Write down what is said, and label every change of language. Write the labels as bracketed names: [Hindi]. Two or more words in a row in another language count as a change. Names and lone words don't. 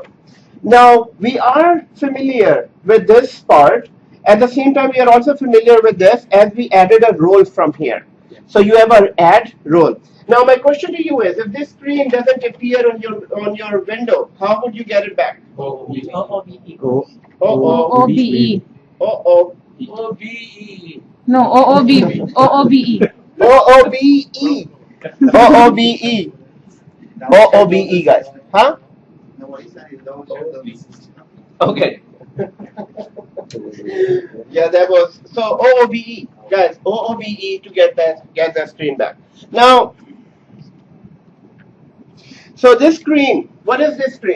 [English] Now, we are familiar with this part. At the same time, we are also familiar with this as we added a role from here. So you have an add role. Now, my question to you is, if this screen doesn't appear on your window, how would you get it back? OBE. OBE. No, OOB. OOBE. OOBE. OOBE. OOBE, guys. Huh? No, what he said is don't share the system. Okay. Yeah, that was so OOBE. Guys, OOBE to get the screen back. Now, so this screen, what is this screen?